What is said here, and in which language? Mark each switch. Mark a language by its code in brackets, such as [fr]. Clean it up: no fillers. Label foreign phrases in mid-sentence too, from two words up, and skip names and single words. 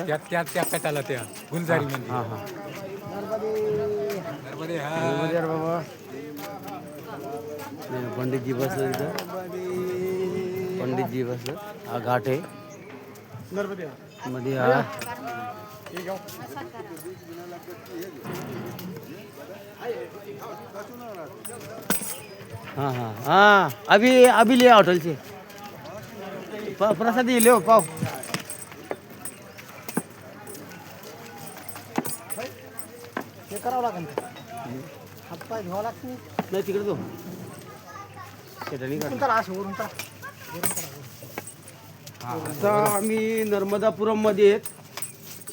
[mr] त्या त्या कटाला त्या गुलजारी मंदिर. हां हां नर्मदे हा. नर्मदे बाबा. पंडितजी बसलं इथं. पंडितजी बसलं. हा घाट आहे मध्ये. [hi] हा हाँ हाँ हाँ अभी अभी ले होटल से प्रसाद ले पाव. [mr] हे करावं लागेल. हातपाय धुवा लागतील. नाही तिकडे तो शेटाणी काढ. चला असं वरून चला. आता आम्ही नर्मदापुरममध्ये आहेत.